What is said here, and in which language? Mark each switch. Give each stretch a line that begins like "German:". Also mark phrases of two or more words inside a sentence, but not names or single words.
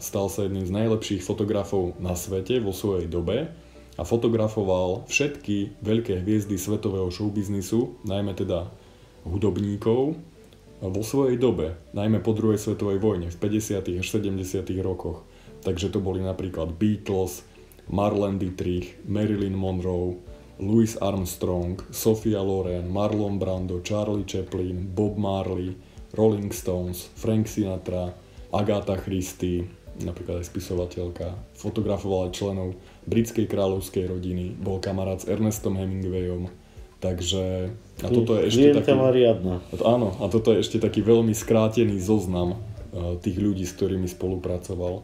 Slovak: Stal sa jedným z najlepších fotografov na svete vo svojej dobe a fotografoval všetky veľké hviezdy svetového showbiznisu, najmä teda hudobníkov, vo svojej dobe, najmä po druhej svetovej vojne v 50. až 70. rokoch. Takže to boli napríklad Beatles, Marlene Dietrich, Marilyn Monroe, Louis Armstrong, Sophia Loren, Marlon Brando, Charlie Chaplin, Bob Marley, Rolling Stones, Frank Sinatra, Agatha Christie, napríklad aj spisovateľka, fotografoval aj členov britskej kráľovskej rodiny, bol kamarát s Ernestom Hemingwayom, takže a toto je ešte taký, áno, a toto je ešte taký veľmi skrátený zoznam tých ľudí, s ktorými spolupracoval.